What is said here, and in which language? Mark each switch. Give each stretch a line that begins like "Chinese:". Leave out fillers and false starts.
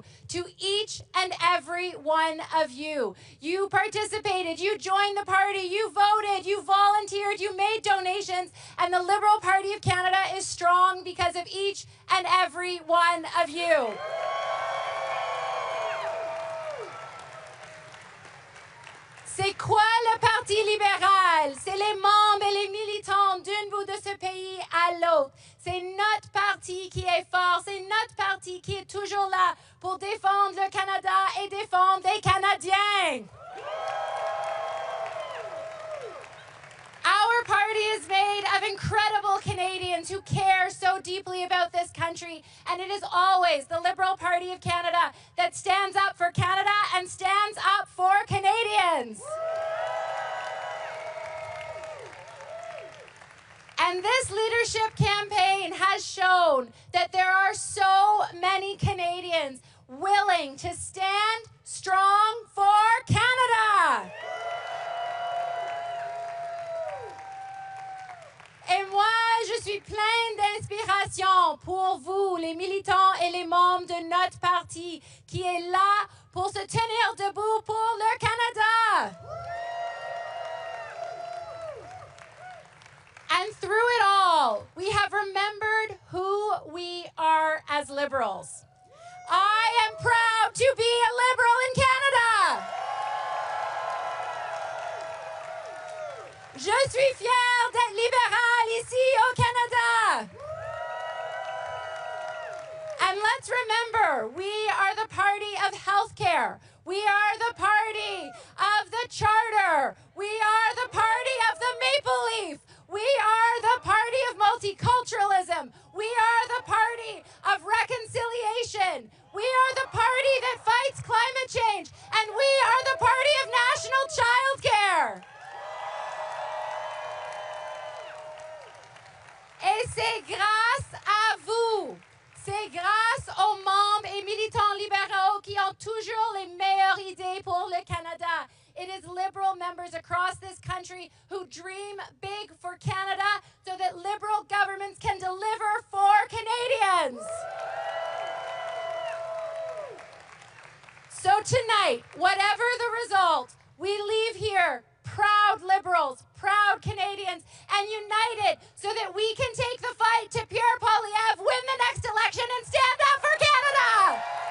English: To each and every one of you. You participated, you joined the party, you voted, you volunteered, you made donations, and the Liberal Party of Canada is strong because of each and every one of you.
French: C'est quoi le Parti libéral? C'est les membres et les militants d'un bout de ce pays à l'autre. C'est notre parti qui est fort, c'est notre parti qui est toujours là pour défendre le Canada et défendre les Canadiens.
English: Our party is made of incredible Canadians who care so deeply about this country, and it is always the Liberal Party of Canada that stands up for Canada and stands up for Canadians. And this leadership campaign has shown that there are so many Canadians willing to stand strong for Canada.
French: Et moi, je suis pleine d'inspiration pour vous, les militants et les membres de notre parti, qui est là pour se tenir debout pour le Canada.
English: And through it all, we have remembered who we are as liberals. I am proud to be a liberal in Canada.
French: Je suis fière d'être libéral ici au Canada.
English: And let's remember, we are the party of healthcare. We are the party of the charter. We are the party of the maple leaf. We are the party of multiculturalism. We are the party of reconciliation. We are the party that fights climate change. And we are the party of national childcare.
French: Et c'est grâce à vous, c'est grâce aux membres et militants libéraux qui ont toujours les meilleures idées pour le Canada.
English: It is liberal members across this country who dream big for Canada so that liberal governments can deliver for Canadians. So tonight, whatever the result, we leave here proud liberals, proud Canadians, and united so that we can take the fight to Pierre Poilievre, win the next election, and stand up for Canada!